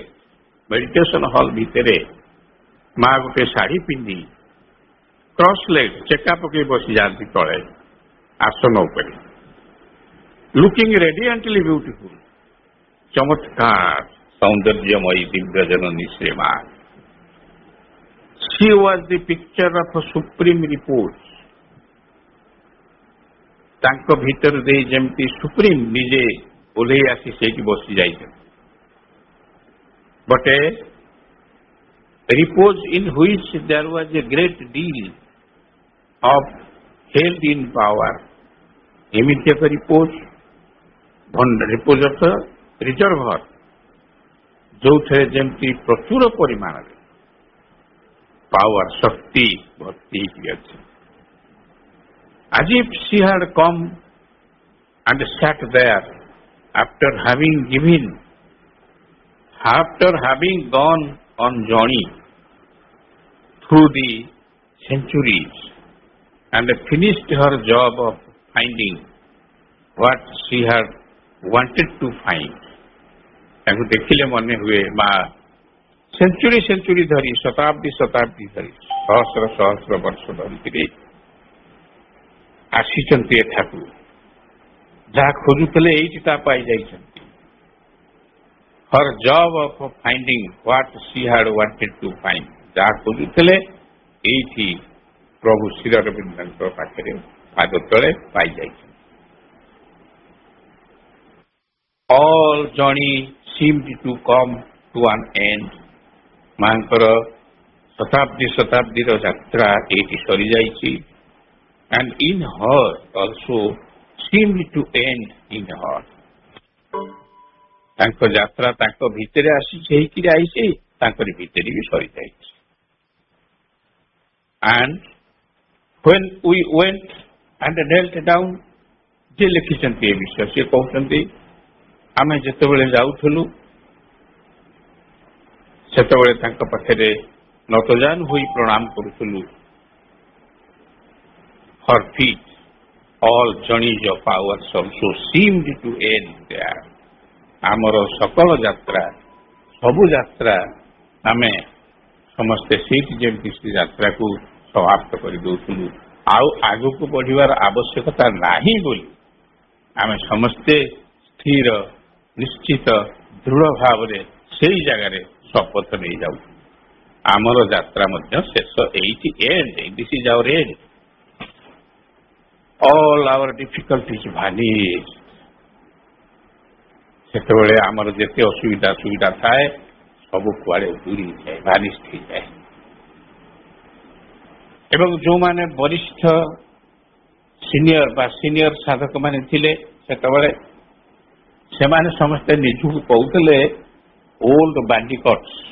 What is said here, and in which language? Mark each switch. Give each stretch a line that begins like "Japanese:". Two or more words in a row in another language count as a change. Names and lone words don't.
English: meditation hall
Odia: ଭିତରେ ମା ଗୋଟେ ଶାଢ଼ୀ ପିନ୍ଧି
English: cross leg
Odia: ଚେକା ପକେଇ ବସିଯାଆନ୍ତି ତଳେ ଆସନ ଉପରେ।
English: looking radiantly beautiful,
Odia: ଚମତ୍କାର ସୌନ୍ଦର୍ଯ୍ୟମୟୀ ଦିବ୍ୟ ଜନନୀ ଶ୍ରୀ ମା।
English: She was the picture of a supreme repose.
Odia: ତାଙ୍କ ଭିତର ଦେଇ ଯେମିତି ସୁପ୍ରିମ ନିଜେ ଓହ୍ଲେଇ ଆସି ସେଇଠି ବସି ଯାଇଛନ୍ତି।
English: But a repose in which there was a great deal of held in power.
Odia: ଏମିତି ଏକ ରିପୋଜ ଅର୍ଥ ରିଜର୍ଭର, ଯୋଉଥିରେ ଯେମିତି ପ୍ରଚୁର ପରିମାଣରେ ପାୱାର ଶକ୍ତି ଭର୍ତ୍ତି ହେଇକି ଅଛି।
English: As if she had come and sat there after having gone on journey through the centuries and finished her job of finding what she had wanted to find.
Odia: ତାଙ୍କୁ ଦେଖିଲେ ମନେ ହୁଏ ମା ସେଞ୍ଚୁରୀ ଧରି, ଶତାବ୍ଦୀ ଧରି, ସହସ୍ର ବର୍ଷ ଧରିକିରି ଆସିଛନ୍ତି ଏଠାକୁ। ଯାହା ଖୋଜୁଥିଲେ ଏଇଠି ତା ପାଇଯାଇଛନ୍ତି।
English: her job of finding what she had wanted to find.
Odia: ଯାହା ଖୋଜୁଥିଲେ ଏଇଠି ପ୍ରଭୁ ଶ୍ରୀ ଅରବିନ୍ଦଙ୍କ ପାଖରେ ପାଦ ତଳେ ପାଇଯାଇଛନ୍ତି।
English: All journey seemed to come to an end.
Odia: ମାଙ୍କର ଶତାବ୍ଦୀର ଯାତ୍ରା ଏଇଠି ସରିଯାଇଛି।
English: And in her also seemed to end in her.
Odia: ତାଙ୍କ ଯାତ୍ରା ତାଙ୍କ ଭିତରେ ଆସିଛି, ହେଇକିରି ଆଇଛି, ତାଙ୍କରି ଭିତରେ ବି ସରିଯାଇଛି।
English: And when we went and knelt down,
Odia: ଯେ ଲେଖିଛନ୍ତି ଏ ବିଷୟ, ସେ କହୁଛନ୍ତି ଆମେ ଯେତେବେଳେ ଯାଉଥିଲୁ ସେତେବେଳେ ତାଙ୍କ ପାଖରେ ନତଜାନ ହୋଇ ପ୍ରଣାମ କରୁଥିଲୁ।
English: Her feet, all journeys of ours also seemed to end there.
Odia: ଆମର ସକଳ ଯାତ୍ରା, ସବୁ ଯାତ୍ରା ଆମେ ସମସ୍ତେ ସେଇଠି ଯେମିତି ସେ ଯାତ୍ରାକୁ ସମାପ୍ତ କରିଦେଉଥିଲୁ। ଆଉ ଆଗକୁ ବଢିବାର ଆବଶ୍ୟକତା ନାହିଁ ବୋଲି ଆମେ ସମସ୍ତେ ସ୍ଥିର, ନିଶ୍ଚିତ, ଦୃଢ ଭାବରେ ସେଇ ଜାଗାରେ ଶପଥ ନେଇଯାଉଛୁ। ଆମର ଯାତ୍ରା ମଧ୍ୟ ଶେଷ ଏଇଠି,
English: end, this is our end. All our difficulties vanish.
Odia: ସେତେବେଳେ ଆମର ଯେତେ ସୁବିଧା ଥାଏ ସବୁ କୁଆଡେ ଦୂରିଯାଏ, ଭାନିଷ୍ଟ ହେଇଯାଏ। ଏବଂ ଯୋଉମାନେ ବରିଷ୍ଠ ସିନିୟର ସାଧକ ମାନେ ଥିଲେ ସେତେବେଳେ ସେମାନେ ସମସ୍ତେ ନିଜକୁ କହୁଥିଲେ
English: old bandicoots.